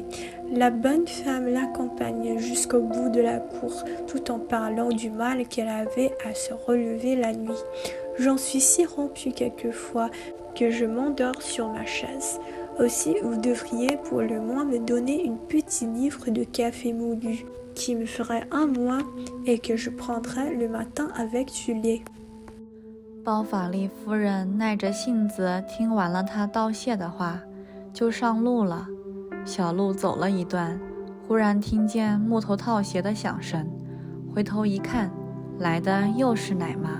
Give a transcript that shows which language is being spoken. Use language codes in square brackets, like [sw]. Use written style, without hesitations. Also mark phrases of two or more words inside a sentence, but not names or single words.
[fr] La bonne femme l'accompagna jusqu'au bout de la cour, tout en parlant du mal qu'elle avait à se relever la nuit. J'en suis si rompue quelquefois que je m'endors sur ma chaise. Aussi, vous devriez pour le moins me donner une petite livre de café moulu, qui me ferait un mois et que je prendrais le matin avec du lait. [zh] 包法利夫人耐着性子听完了他道谢的话，就上路了。小路走了一段，忽然听见木头套鞋的响声，回头一看，来的又是奶妈。